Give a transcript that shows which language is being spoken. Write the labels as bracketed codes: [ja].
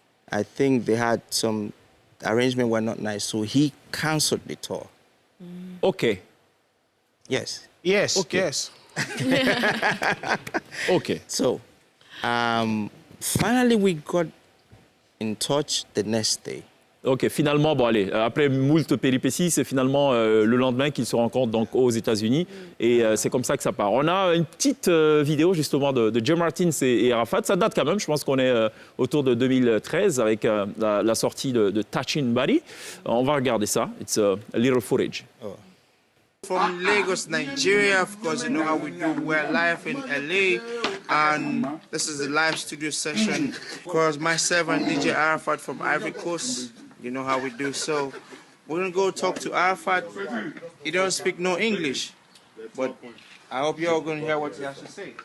[en] I think they had some arrangement were not nice, so he cancelled the tour. Okay. Yes. Yes. Okay. Yes. Okay. So, finally, we got in touch the next day. [fr] Ok, finalement, bon allez, après moult péripéties, c'est finalement le lendemain qu'ils se rencontrent donc aux États-Unis et c'est comme ça que ça part. On a une petite vidéo justement de Jay Martins et Arafat. Ça date quand même, je pense qu'on est autour de 2013 avec la sortie de Touching Body. On va regarder ça. [en] It's a little footage. Oh. From Lagos, Nigeria, of course, you know how we do. We're live in LA, and this is a live studio session. Of course, myself and DJ Arafat from Ivory Coast, you know how we do. So we're gonna go talk to Arafat. He don't speak no English, but I hope you're all gonna hear what he has to say.